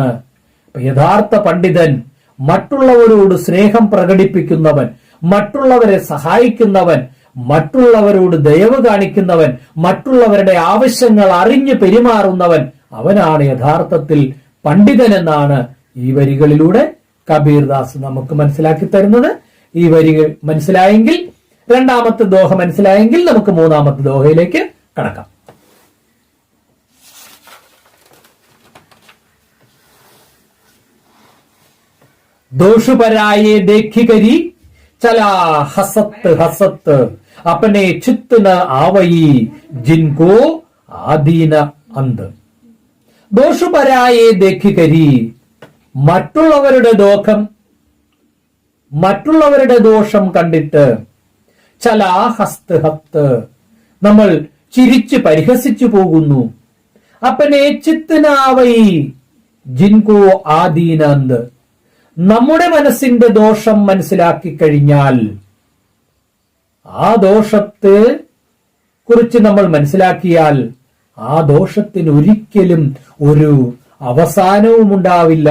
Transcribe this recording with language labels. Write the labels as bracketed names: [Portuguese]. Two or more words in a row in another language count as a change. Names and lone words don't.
[Malayalam] യഥാർത്ഥ പണ്ഡിതൻ മറ്റുള്ളവരോട് സ്നേഹം പ്രകടിപ്പിക്കുന്നവൻ, മറ്റുള്ളവരെ സഹായിക്കുന്നവൻ, മറ്റുള്ളവരോട് ദയവ് കാണിക്കുന്നവൻ, മറ്റുള്ളവരുടെ ആവശ്യങ്ങൾ അറിഞ്ഞു പെരുമാറുന്നവൻ, അവനാണ് യഥാർത്ഥത്തിൽ പണ്ഡിതൻ എന്നാണ് ഈ വരികളിലൂടെ കബീർദാസ് നമുക്ക് മനസ്സിലാക്കി തരുന്നത്. ഈ വരികൾ മനസ്സിലായെങ്കിൽ, രണ്ടാമത്തെ ദോഹ മനസ്സിലായെങ്കിൽ നമുക്ക് മൂന്നാമത്തെ ദോഹയിലേക്ക് കടക്കാം. [Hindi] दोषपराये देखी करी चला हसत हसत अपने चित्त न आवई जिनको आदीन अंध. दोषपराये देखी करी, [Malayalam] മറ്റുള്ളവരുടെ ദോഷം കണ്ടിട്ട്, [Hindi] चला हसत हत्, [Malayalam] നമ്മൾ ചിരിച്ച് പരിഹസിച്ചു പോകുന്നു. [Hindi] अपने चित्तनावै जिनको आदीनंत, [Malayalam] നമ്മുടെ മനസ്സിന്റെ ദോഷം മനസ്സിലാക്കി കഴിഞ്ഞാൽ, ആ ദോഷത്തെ കുറിച്ച് നമ്മൾ മനസ്സിലാക്കിയാൽ ആ ദോഷത്തിന് ഒരിക്കലും ഒരു അവസാനവും ഉണ്ടാവില്ല.